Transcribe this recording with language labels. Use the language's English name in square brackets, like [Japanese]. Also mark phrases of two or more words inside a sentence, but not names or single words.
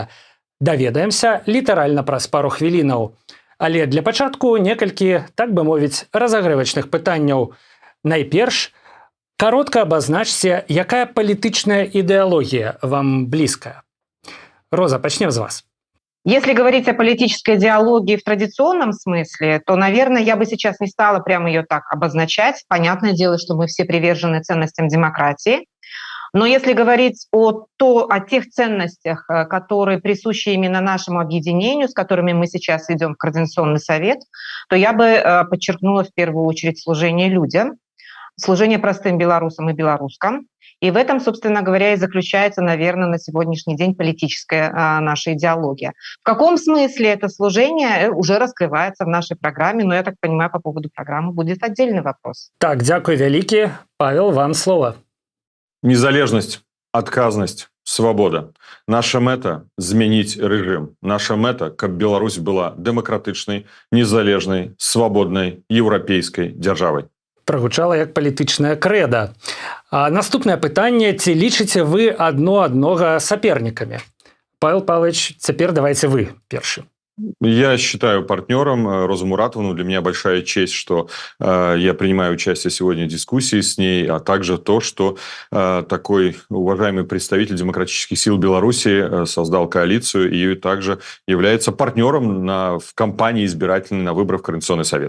[Belarusian] Даведаемся літаральна праз пару хвілінаў. Але для пачатку некалькі, так бы мовіць, разагрэвачных пытанняў. Найперш, каротка абазначце, якая палітычная ідэалогія вам блізкая. Роза, пачнем з вас. [Russian] Если говорить о политической идеологии в традиционном смысле, то, наверное, я бы сейчас не стала прямо ее так обозначать. Понятное дело, что мы все привержены ценностям демократии. Но если говорить о тех ценностях, которые присущи именно нашему объединению, с которыми мы сейчас ведем в Координационный совет, то я бы подчеркнула в первую очередь служение людям, служение простым белорусам и белорускам. И в этом, собственно говоря, и заключается, наверное, на сегодняшний день политическая наша идеология. В каком смысле это служение уже раскрывается в нашей программе, но я так понимаю, по поводу программы будет отдельный вопрос. [Belarusian] Так, дзякуй вялікі. Павел, вам слово. Незалежность, отказность, свобода. Наша мэта – змяніць рэжым. Наша мэта, каб Беларусь была дэмакратычнай, незалежнай, свабоднай, еўрапейскай дзяржавай. Прагучала як палітычная крэда. А наступнае пытанне, ці лічыце вы адно-аднога сапернікамі? Павел Павлович, цяпер давайте вы першы. [Russian] Я считаю партнером Розу Муратовну. Для меня большая честь, что я принимаю участие сегодня в дискуссии с ней, а также то, что такой уважаемый представитель демократических сил Беларуси создал коалицию и также является партнером в кампании избирательной на выборах в Координационный совет.